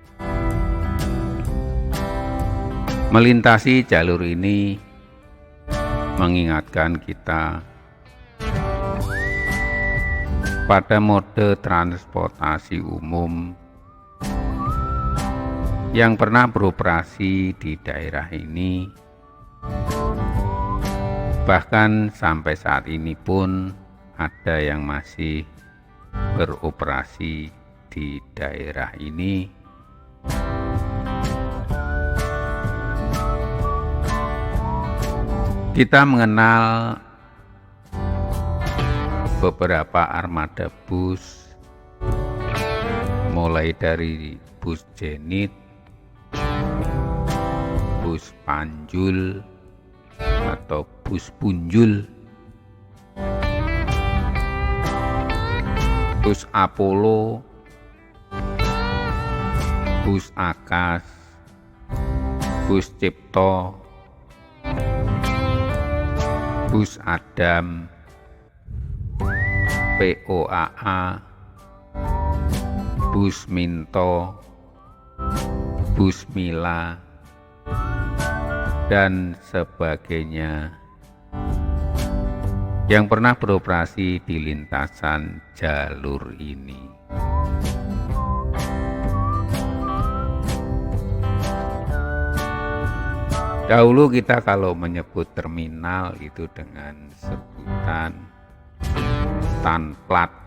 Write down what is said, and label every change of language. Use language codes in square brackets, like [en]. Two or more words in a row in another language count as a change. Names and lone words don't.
[id] Melintasi jalur ini mengingatkan kita pada mode transportasi umum yang pernah beroperasi di daerah ini, bahkan sampai saat ini pun ada yang masih beroperasi di daerah ini. Kita mengenal beberapa armada bus, mulai dari bus Zenith, bus Panjul atau bus Punjul, bus Apollo, bus Akas, bus Cipto, bus Adam, POAA, bus Minto, bus Mila, dan sebagainya yang pernah beroperasi di lintasan jalur ini. Dahulu kita kalau menyebut terminal itu dengan sebutan [nl] stand plat.